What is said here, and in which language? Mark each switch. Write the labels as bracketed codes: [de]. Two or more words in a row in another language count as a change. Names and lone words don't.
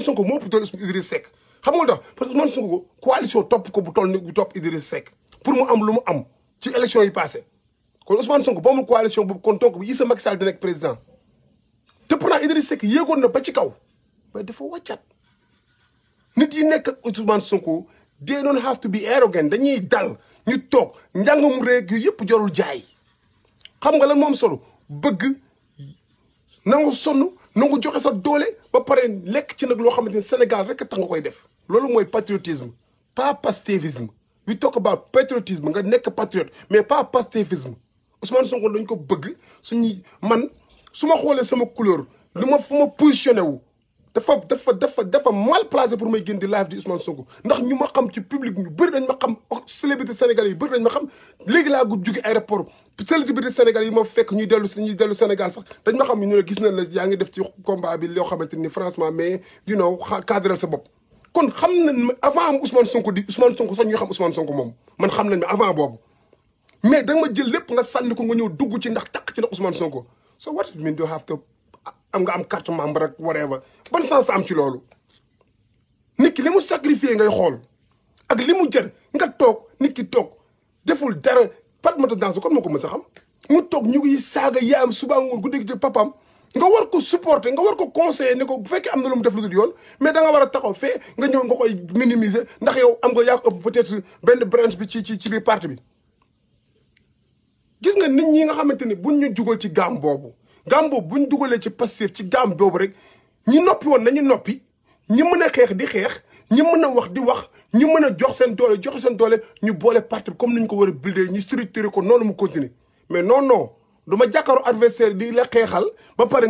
[wo] Sonko moo ëpp doole Idrissa Seck xam nga tax [fr] parce que [wo] Ousmane Sonko coalition topp ko bu toll ni bu topp Idrissa Seck pour mu am lu mu am ci élection yi passé kon Ousmane Sonko boo mu coalition boobu kon donc bi Issa Macky Sall di nekk président te pourtant Idrissa Seck yéegoon na ba ci kaw ba dafa wàccat nit yi nekk ak Ousmane Sonko [en] they don't have to be arrogant [wo] dañuy dal ñu toog njàngam réeg yu yëpp jarul jaay xam nga lan moom solo bëgg nangu sonn nangu joxe sa doole ba pare lekk ci nag loo xamante ni Sénégal rek tax nga koy def loolu mooy [fr] patriotisme pas pastéfisme [en] we talk about [wo] patriotisme nga nekk patriote [fr] mais pas pastéfisme [wo] Ousmane Sonko dañ ko bëgg suñuy man su ma xoolee sama couleur lu ma fu ma positionné wu dafa [fr] mal placé pour [wo] may génn di live di Ousmane Sonko ndax ñu ma xam ci public ñu bëri dañ ma xam [fr] célébrité sénégalais [wo] yi bëri dañ ma xam léegi laa jóge aéroport [fr] célébrité sénégalais [wo] yi ma fekk ñuy dellu Sénégal sax dañ ma xam ñu ne gis nañ la yaa ngi def ci combat bi loo xamante ni [fr] franchement mais [en] you know [wo] cadrel sa bopp kon xam nañ avant am Ousmane Sonko di Ousmane Sonko sax ñuy xam Ousmane Sonko moom man xam nañ ma avant boobu mais da nga ma jël lépp nga sànni ko nga ñëw dugg ci ndax takk ci ndax Ousmane Sonko [en] so what it mean do have to [wo] am nga am carte membre ak whatever ban sens am ci loolu nit ki li mu sacrifié ngay xool ak li mu jër nga toog nit ki toog deful dara Fatoumata Danso kon moo ko mës a xam mu toog ñu ngi saaga yaayam suba ngoon guddi gi papaam nga war ko supporter nga war ko conseiller ne ko bu fekkee am na lu mu def lu dul yoon mais da nga war a taxaw fee nga ñëw nga koy minimiser ndax yow am nga yaa ko ëpp peut-être benn branche bi ci biir parti bi gis nga nit ñi nga xamante ni buñ ñu jugal ci gaam boobu buñ dugalee ci Pastef ci gaam boobu rek ñi noppi woon nañu noppi ñi mën a xeex di xeex ñi mën a wax di wax ñi mën a joxe seen doole ñu boole parti bi comme ni ñu ko war a buildee ñu structuré ko noonu mu continuer [fr] mais non [wo] du ma jàkkaaru adversaire di la xeexal ba pare